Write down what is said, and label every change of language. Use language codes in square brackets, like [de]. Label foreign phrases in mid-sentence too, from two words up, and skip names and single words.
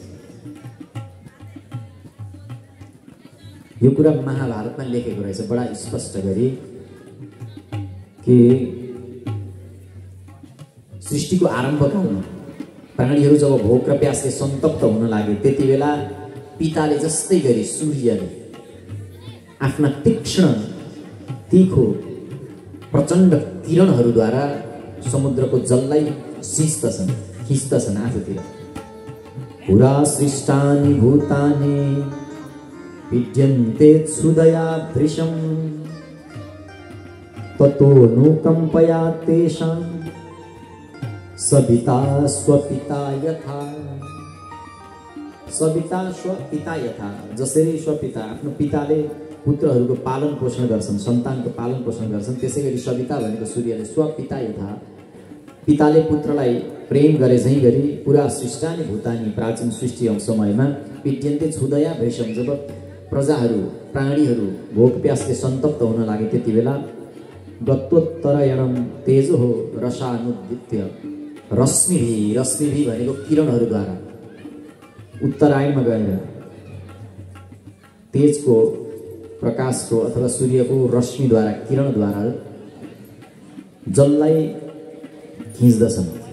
[ne] यो कुरा महाभारतमा लेखेको रहेछ बडा स्पष्ट गरी कि सृष्टिको आरम्भकालमा प्राणीहरू जब भोक र प्यासले सन्तप्त हुन लागे, त्यति बेला पिताले जस्तै गरी सूर्यले आफ्ना तीक्ष्ण, तीखो, प्रचण्ड किरणहरूद्वारा समुद्रको जललाई खिच्दछन् आफूतिर। [sa] पुरा सृष्टानि भूतानि विद्यन्ते क्षुदया भृशं ततोऽनुकम्पया तेषां सविता स्वपिता यथा। सविता स्वपिता यथा, [ne] जसरी स्वपिता आफ्नो पिताले पुत्रहरूको पालन पोषण गर्छन्, सन्तानको पालन पोषण गर्छन्, त्यसै गरी सविता भनेको सूर्यले [sa] स्वपिता यथा [ne] पिताले पुत्रलाई प्रेम गरे झैँ गरी [sa] पुरा सृष्टानि भूतानि, [ne] प्राचीन सृष्टि समयमा [sa] विद्यन्ते क्षुदया भृशं, [ne] जब प्रजाहरू, प्राणीहरू भोक प्यासले सन्तप्त हुन लागे त्यति बेला [sa] गत्वोत्तरायणं तेजो हो रसानुद्दित्य, रश्मिभी [ne] भनेको किरणहरूद्वारा उत्तरायणमा गएर तेजको, प्रकाशको अथवा सूर्यको रश्मिद्वारा, किरणद्वारा जललाई खिच्दछन्।